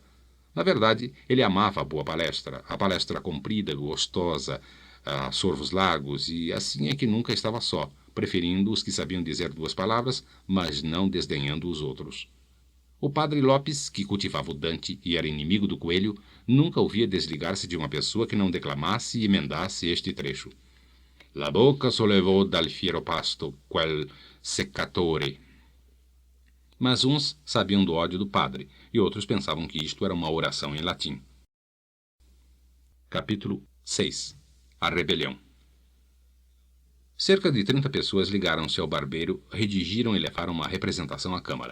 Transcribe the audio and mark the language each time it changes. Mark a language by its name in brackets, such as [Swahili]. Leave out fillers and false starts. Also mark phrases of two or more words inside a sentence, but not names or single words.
[Portuguese] Na verdade, ele amava a palestra comprida, gostosa, a sorvos largos, e assim é que nunca estava só, preferindo os que sabiam dizer 2 palavras, mas não desdenhando os outros. O padre Lopes, que cultivava o Dante e era inimigo do Coelho, nunca o via desligar-se de uma pessoa que não declamasse e emendasse este trecho. [Italian] La bocca sollevò dal fiero pasto quel seccatore. [Portuguese] Mas uns sabiam do ódio do padre, e outros pensavam que isto era uma oração em latim. Capítulo 6. A rebelião. Cerca de 30 pessoas ligaram-se ao barbeiro, redigiram e levaram uma representação à Câmara.